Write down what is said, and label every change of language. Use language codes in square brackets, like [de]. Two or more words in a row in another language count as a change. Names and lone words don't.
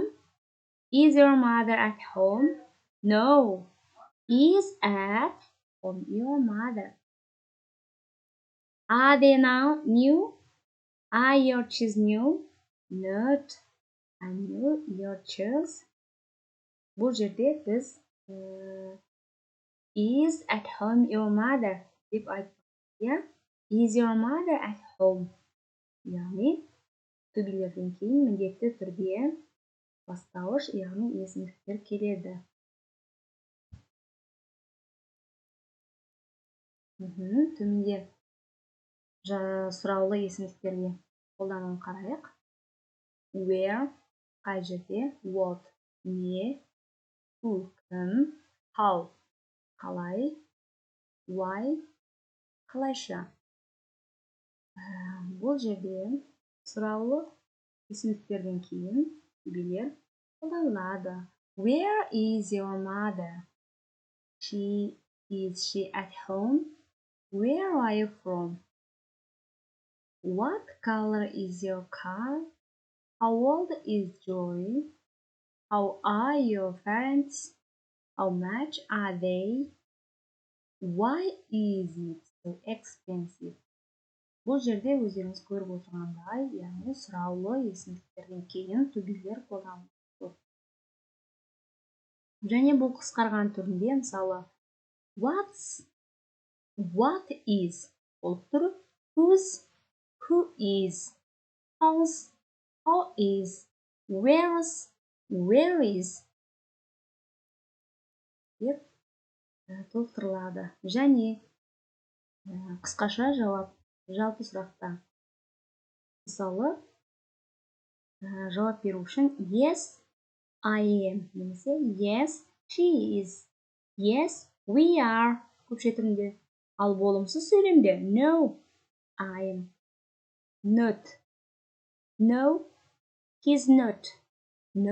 [en] Is your mother at home? No. Is at home your mother? Are they now new? Are your shoes new? Not. Are new your shoes? [kk] Бұл жерде біз [en] is at home your mother [kk] деп айтып, [en] is your mother at home? [kk] Яғни түбелерден кейін міндетті түрде бастауыш, яғни есімдіктер келеді. Төменде сұраулы есімдіктерге қолдануын қарайық. Where, қай жерде, what, не, who, кім, how, қалай, why, қалайша. Бұл жерде сұраулы есімдіктерден кейін түбелер қолданылады. [en] Where is your mother? Is she at home? Where are you from? What color is your car? How old is Joy? How are your parents? How much are they? Why is it so expensive? [kk] Бұл жерде өздеріңіз көріп отырғандай, яғни сұраулы есімдіктерден кейін түбелер қолданылады. Және бұл қысқарған түрінде, мысалы, [en] what is [kk] болып тұрып, [en] whose, who is, how's, how is, where's, where is [kk] деп толықтырылады. Және қысқаша жауап, жалпы сұрақта. Мысалы, жауап беру үшін [en] yes, I am, немесе yes, she is, yes, we are [kk] көпше түрінде. Ал болымсыз сөйлемде [en] no, I am, not, no, he's not, no.